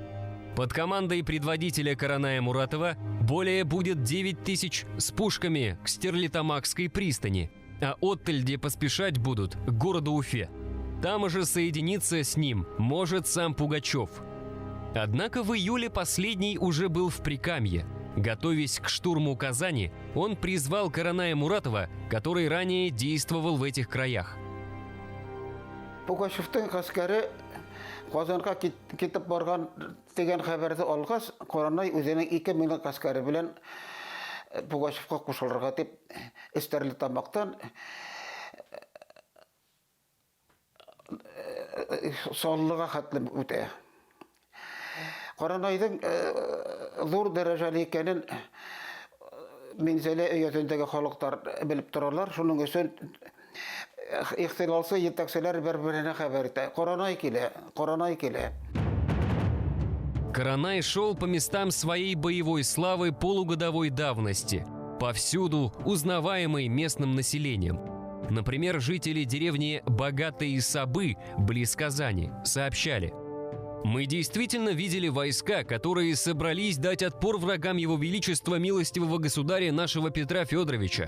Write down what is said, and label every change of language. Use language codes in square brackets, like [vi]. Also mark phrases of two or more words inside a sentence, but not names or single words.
[ru] Под командой предводителя Караная Муратова более будет 9 тысяч с пушками к Стерлитамакской пристани, а оттальде поспешать будут к городу Уфе. Там же соединиться с ним может сам Пугачев. Однако в июле последний уже был в Прикамье. Готовясь к штурму Казани, он призвал Караная Муратова, который ранее действовал в этих краях. [tt] Пугачевтың гаскәре Казанга китеп барган дигән хәбәрне алгач, Каранай үзенең 2000 гаскәре белән Пугачевка кушылырга дип Стерлитамактан Саллыга хәтле үтә. Каранайдың зур дәрәҗәле икәнен Минзәлә өятендәге халыклар белеп торалар. Шуның өчен ихтилалсы җитәкчеләр бер-беренә хәбәр итә. Каранай килә. [ru] Каранай шел по местам своей боевой славы полугодовой давности, повсюду узнаваемый местным населением. Например, жители деревни Богатые Сабы, близ Казани, сообщали: «Мы действительно видели войска, которые собрались дать отпор врагам Его Величества милостивого государя нашего Петра Федоровича.